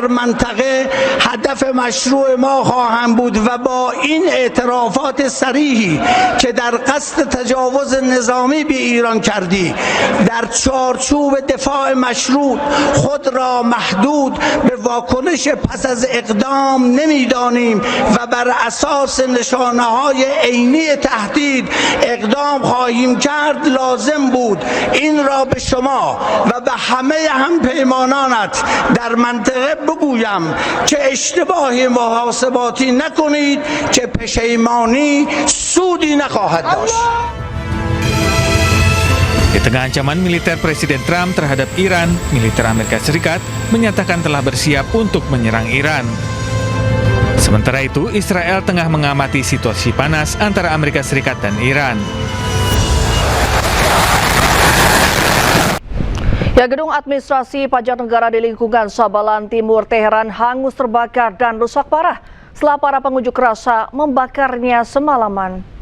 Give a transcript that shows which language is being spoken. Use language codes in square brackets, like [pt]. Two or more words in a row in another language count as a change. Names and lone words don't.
[fa] منطقه هدف مشروع ما خواهند بود و با این اعترافات صریحی که در قصد تجاوز نظامی به ایران کردی در چارچوب دفاع مشروع خود را محدود به واکنش پس از اقدام نمی‌دانیم و بر اساس نشانه‌های عینی تهدید اقدام خواهیم کرد. لازم بود این را به شما و به همه همپیمانانت در منطقه بگویم که اشتباه محاسباتی نکنید که پشیمانی سودی نخواهد داشت. [id] Di tengah ancaman militer Presiden Trump terhadap Iran, militer Amerika Serikat menyatakan telah bersiap untuk menyerang Iran. Sementara itu, Israel tengah mengamati situasi panas antara Amerika Serikat dan Iran. Ya, gedung administrasi pajak negara di lingkungan Sabalan Timur Teheran hangus terbakar dan rusak parah setelah para pengunjuk rasa membakarnya semalaman.